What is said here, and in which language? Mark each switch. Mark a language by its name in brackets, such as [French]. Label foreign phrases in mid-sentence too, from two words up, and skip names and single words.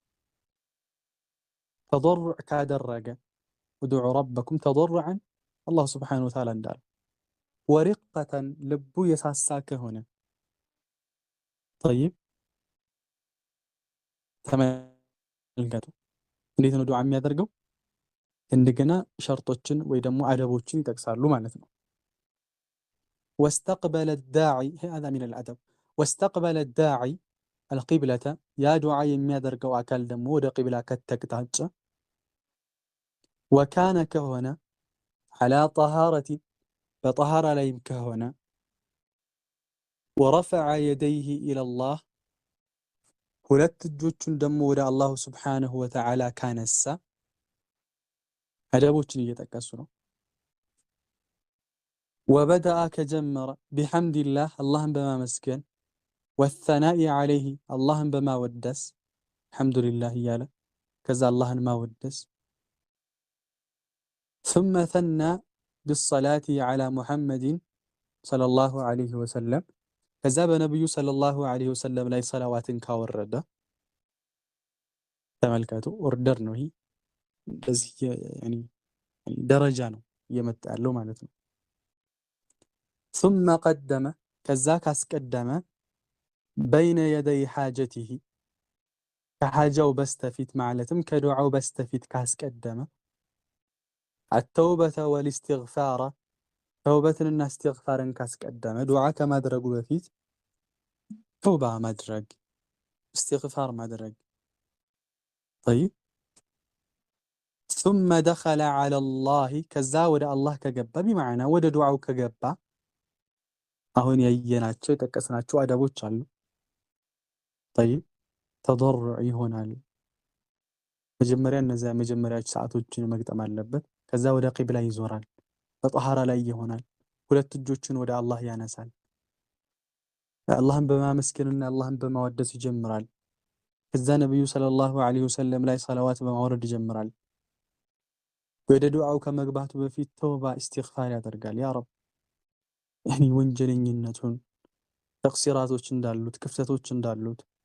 [Amharic] ተضرع ካደረገ [Arabic] ادعوا ربكم تضرعا الله سبحانه وتعالى [Amharic] እንዳለ፣ ወሪቀተን ልቡ የሳሳ ከሆነ ጠይብ ተመልከቱ እንዴት ነው ዱዓ የሚያደርገው። እንደገና ሸርጦችን ወይ ደግሞ አደቦችን ይጠቅሳሉ ማለት ነው። [Arabic] واستقبل الداعي هذا من الأدب واستقبل الداعي القبلة [Amharic] ያ ዱዓ የሚያደርገው አካል ደግሞ ወደ ቂብላ ከተቅጣጨ፣ ወካነ ከሆነ [Arabic] على طهارة [Amharic] በጠሃራ ላይም ከሆነ፣ [Arabic] ورفع يديه إلى الله [Amharic] ሁለት እጆቹን ደግሞ ወደ [Arabic] الله سبحانه وتعالى [Amharic] ካነሳ፣ አደቦችን እየጠቀሱ ነው። ወበደአ ከጀመረ ቢሐምዲላህ አላህን በማመስገን፣ [Arabic] والثناء عليه [Amharic] አላህን በማወደስ አልሐምዱሊላህ እያለ ከዛ አላህን ማወደስ፣ [Arabic] ثم ثنى بالصلاة على محمد صلى الله عليه وسلم [Amharic] ከዛ በነብዩ [Arabic] صلى الله عليه وسلم [Amharic] ላይ ሰላዋትን ካወረደ፣ ተመልከቱ ኦርደር ነው ይሄ እንደዚህ ያኒ ደረጃ ነው እየመጣ ያለው ማለት ነው። [Arabic] ثم قدم [Amharic] ከዛ ካስቀደመ [Arabic] بين يدي حاجته [Amharic] ከሓጃው በስተፊት ማለትም ከዱዓው በስተፊት ካስቀደመ፣ [Arabic] التوبة والاستغفار [Amharic] ተውበትንና እስትግፋርን ካስቀደመ፣ ዱዓ ከማድረጉ በፊት ተውባ ማድረግ እስትግፋር ማድረግ። ጠይብ [Arabic] ثم دخل على الله [Amharic] ከዛ ወደ አላህ ከገባ ቢማዕና ወደ ዱዓው ከገባ፣ አሁን ያየናቸው የጠቀስናቸው አደቦች አሉ። ጠይብ ተضرع ይሆናል። መጀመሪያ እነዚያ መጀመሪያዎች ሰዓቶችን መግጠም አለበት። ከዛ ወደ ቂብላ ይዞራል። በጠሃራ ላይ ይሆናል። ሁለት እጆችን ወደ አላህ ያነሳል። አላህን በማመስገንና አላህን በማወደስ ይጀምራል። ከዛ ነብዩ [Arabic] صلى الله عليه وسلم [Amharic] ላይ ሰላዋት በማውረድ ይጀምራል። ወደ ዱዓው ከመግባቱ በፊት ተውባ ኢስቲግፋር ያደርጋል። [Arabic] يا رب [Amharic] ያኒ ወንጀለኝነቱን ተቅሲራቶች እንዳሉት ክፍተቶች እንዳሉት፣